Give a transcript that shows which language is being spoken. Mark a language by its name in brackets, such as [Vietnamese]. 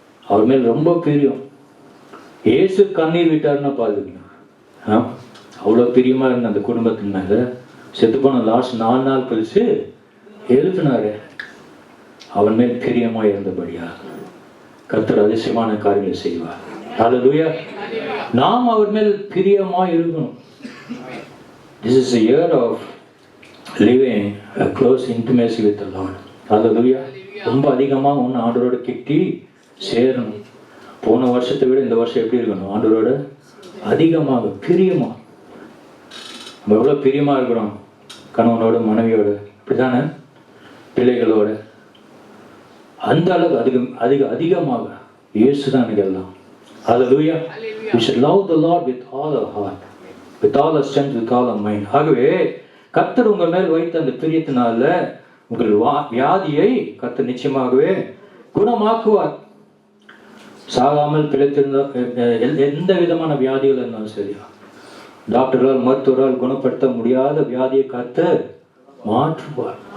[Tamil] அவர் மேல் ரொம்ப பிரியம். இயேசு கண்ணீர் விட்டாருன்னா பாருங்க, அவ்வளோ பிரியமா இருந்த அந்த குடும்பத்தின் மேல செத்து போன லாஸ்ட் 4 நாள் கழிச்சு எழுப்பினாரு. அவன் மேல் பிரியமா இருந்தபடியா கர்த்தர் அதிசயமான காரியங்களை செய்வார். ஹல்லேலூயா. நாம் அவர் மேல் பிரியமா இருக்கணும். [English] This is a year of living a close intimacy with the Lord. [Tamil] ஹல்லேலூயா. ரொம்ப அதிகமா ஒன்று ஆண்டவரோட கிட்டி சேரணும். போன வருஷத்தை விட இந்த வருஷம் எப்படி இருக்கணும், ஆண்டவரோட அதிகமாக பிரியமா. நம்ம எவ்வளோ பிரியமா இருக்கிறோம் கணவனோட மனைவியோட, இப்படிதானே பிள்ளைகளோட, அந்த அளவுக்கு அதிகமாக இயேசு தான் எனக்கு எல்லாம். ஹல்லேலூயா. [English] We should love the Lord with all our heart, with all our strength, with all our mind. [Tamil] ஆகவே கர்த்தர் உங்கள் மேல் வைத்த அந்த பிரியத்தினால உங்கள் வியாதியை கர்த்தர் நிச்சயமாகவே குணமாக்குவார். சாகாமல் பிழைத்திருந்த எந்த விதமான வியாதிகள் இருந்தாலும் சரியா, டாக்டரால் மருத்துவரால் குணப்படுத்த முடியாத வியாதியை கர்த்தர் மாற்றுவார்.